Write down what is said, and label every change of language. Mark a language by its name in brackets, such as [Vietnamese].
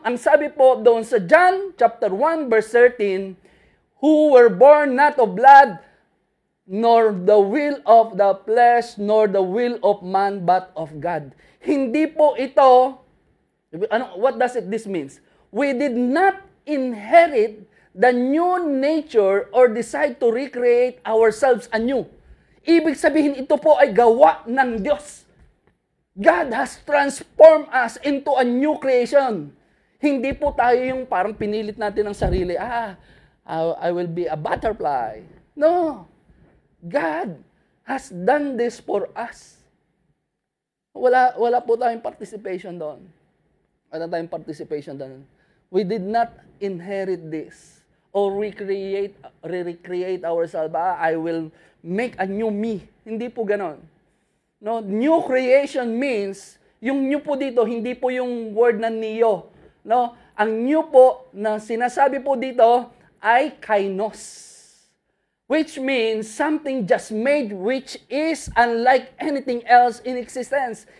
[Filipino] Ang sabi po doon sa [English] John chapter 1 verse 13, who were born not of blood, nor the will of the flesh, nor the will of man, but of God. [Filipino] Hindi po ito, [English] what does this means? We did not inherit the new nature or decide to recreate ourselves anew. [Filipino] Ibig sabihin, ito po ay gawa ng Diyos. [English] God has transformed us into a new creation. [Filipino] Hindi po tayo yung parang pinilit natin ang sarili, [English] I will be a butterfly. No. God has done this for us. [Filipino] Wala po tayong participation doon. Wala tayong participation doon. [English] We did not inherit this or recreate ourselves. I will make a new me. [Filipino] Hindi po ganon. [English] No, new creation means, yung new po dito, hindi po yung word na neo. [Filipino] No, ang new po na sinasabi po dito ay kainos. [English] Which means something just made which is unlike anything else in existence.